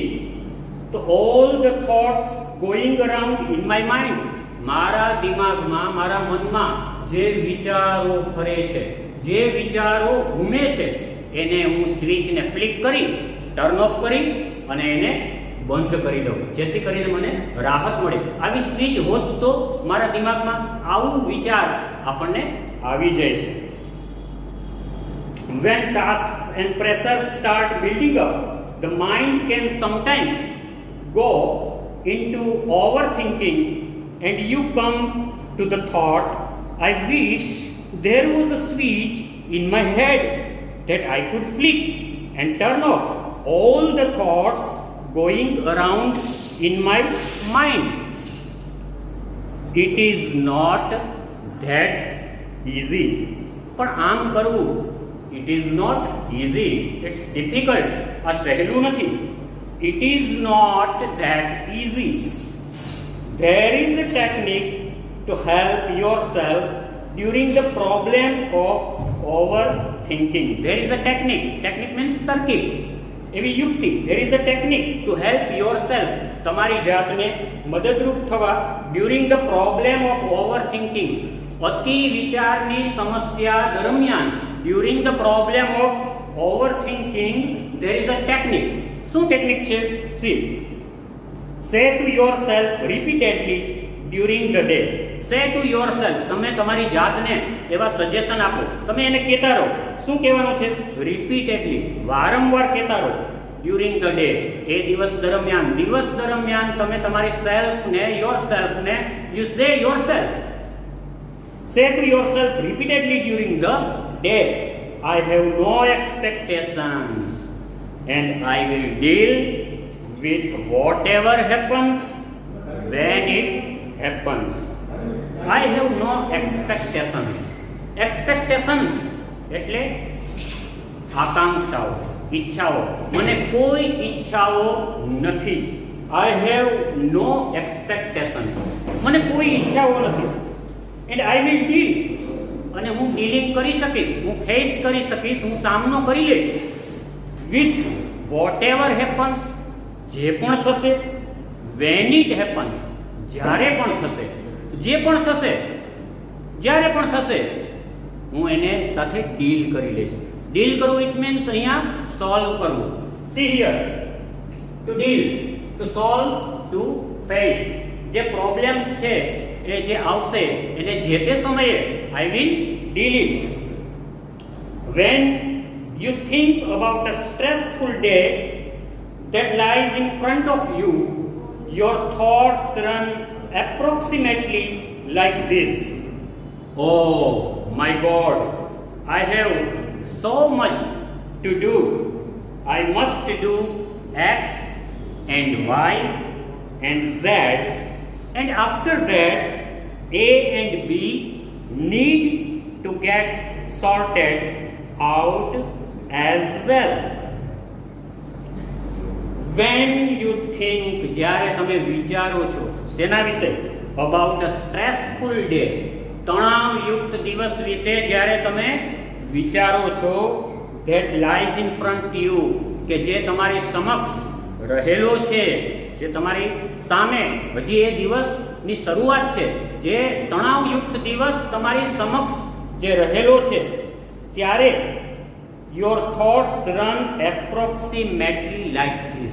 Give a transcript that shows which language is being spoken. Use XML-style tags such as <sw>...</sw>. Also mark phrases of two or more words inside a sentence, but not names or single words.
<gu>તો</gu> <en>all the thoughts going around in my mind,</en> <gu>મારા દિમાગમાં, મારા મનમાં જે વિચારો ફરે છે, જે વિચારો ઘૂમે છે, એને હું સ્વિચને ફ્લિક કરી,</gu> <en>turn off</en> <gu>કરી અને એને બંધ કરી દઉં, જેથી કરીને મને રાહત મળે. આવી સ્વિચ હોત તો મારા દિમાગમાં આવું વિચાર આપણને આવી જાય છે.</gu> <en>When tasks and pressures start building up, the mind can sometimes go into overthinking and you come to the thought, I wish there was a switch in my head that I could flick and turn off all the thoughts going around in my mind. It is not that easy.</en> <gu>પણ આમ કરવું,</gu> <en>it is not easy, it's difficult. આ સહેલું નથી. It is not that easy. There is a technique to help yourself during the problem of overthinking. There is a technique. Technique means</en> <gu>તરકીબ, એવી યુક્તિ.</gu> <en>There is a technique to help yourself,</en> <gu>તમારી જાતને મદદરૂપ થવા,</gu> <en>during the problem of overthinking,</en> <gu>અતિ વિચારની સમસ્યા દરમિયાન,</gu> <en>during the problem of overthinking, there is a technique.</en> <gu>શું ટેકનિક છે?</gu> <en>See, say to yourself repeatedly during the day. say to yourself,</en> <gu>તમે તમારી જાતને એવા સજેશન આપો, તમે એને કહેતા રહો. શું કહેવાનું છે? રિપીટેડલી, વારંવાર કહેતા રહો.</gu> <en>during the day,</en> <gu>એ દિવસ દરમિયાન તમે તમારી</gu> <en>selfને, yourselfને, you say yourself, say to yourself repeatedly during the day, I have no expectations and I will deal with whatever happens when it happens. I have no expectations. Expectations એટલે</en> <gu>આકાંક્ષાઓ, ઈચ્છાઓ. મને કોઈ ઈચ્છાઓ નથી.</gu> <en>I have no expectations.</en> <gu>મને કોઈ ઈચ્છાઓ નથી.</gu> <en>And I will deal,</en> <gu>અને હું ડીલિંગ કરી શકીશ, હું ફેસ કરી શકીશ, હું સામનો કરી લઈશ.</gu> <en>with whatever happens,</en> <gu>જે પણ થશે.</gu> <en>when it happens,</en> <gu>જ્યારે પણ થશે, જે પણ થશે, જ્યારે પણ થશે, હું એને સાથે ડીલ કરી લઈશ. ડીલ કરવું</gu> <en>it means</en> <gu>અહીંયા સોલ્વ કરવું.</gu> <en>see here, to deal, to solve, to face.</en> <gu>જે પ્રોબ્લેમ્સ છે એ જે આવશે એને જે તે સમયે</gu> <en>I will deal it. When you think about a stressful day that lies in front of you, your thoughts run approximately like this. Oh my God, I have so much to do. I must do X and Y and Z, and after that A and B need to get sorted out as well. When you think,</en> <gu>જ્યારે તમે વિચારો છો શેના વિશે?</gu> <en>About a stressful day,</en> <gu>તણાવયુક્ત દિવસ વિશે જ્યારે તમે વિચારો છો,</gu> <en>that lies in front you,</en> <gu>કે જે તમારી સમક્ષ રહેલો છે, જે તમારી સામે, હજી એ દિવસની શરૂઆત છે, જે તણાવયુક્ત દિવસ તમારી સમક્ષ જે રહેલો છે, ત્યારે</gu> <en>your thoughts run approximately like this.</en>